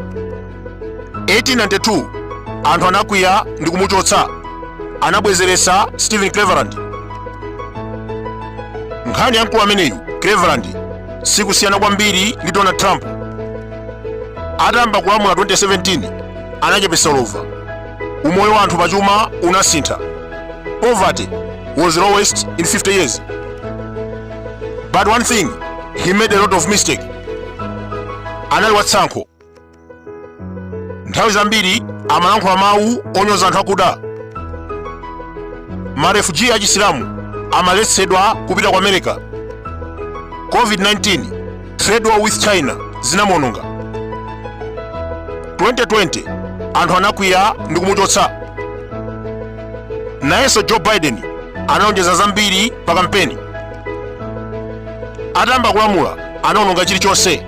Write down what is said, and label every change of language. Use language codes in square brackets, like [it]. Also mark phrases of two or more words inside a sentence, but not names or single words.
[ny] 1892 anthu anakwiya ndi kumuchotsa, anabwezeretsa Stephen Cleveland. Nkhani ya mkulu ameneyu Cleveland sikusiyana kwambiri ndi Donald Trump. Atayamba kulamula 2017 anachepetsa ulova. Umoyo wa anthu pachuma unasintha. [en] Poverty was lowest in 50 years. But one thing, he made a lot of mistake. [ny] Anali watsankho. Nthawi zambiri amalankhula mawu onyoza anthu akuda. Marefugee achisilamu amaletsedwa kupita ku America. [en] COVID-19, trade war with China zinamuononga. [ny] 2020 anthu anakwiya ndi kumuchotsa. Nayenso Joe Biden anaonjeza zambiri pa kampeni. Atayamba kulamula anaononga chilichonse.